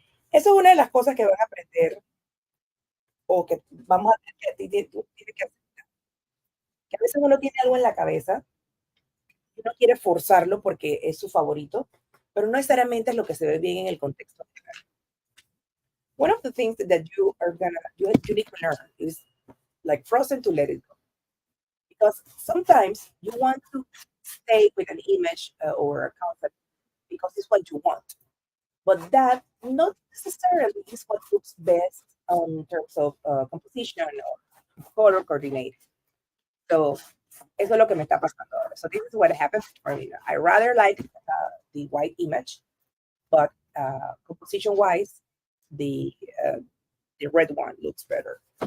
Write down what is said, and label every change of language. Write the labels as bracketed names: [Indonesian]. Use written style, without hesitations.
[Spanish] Eso es una de las cosas que van a aprender o que vamos a tener que, tú tienes que hacer, que a veces uno tiene algo en la cabeza y uno quiere forzarlo porque es su favorito, pero no necesariamente es lo que se ve bien en el contexto. [English] One of the things that you need to learn is like frozen to let it go. Because sometimes you want to stay with an image or a concept because it's what you want. But that not necessarily is what looks best in terms of composition or color coordinating. [Spanish] So eso es lo que me está pasando ahora. [English] So this is what happens for me. I rather like the white image, but composition wise, the uh, the red one looks better.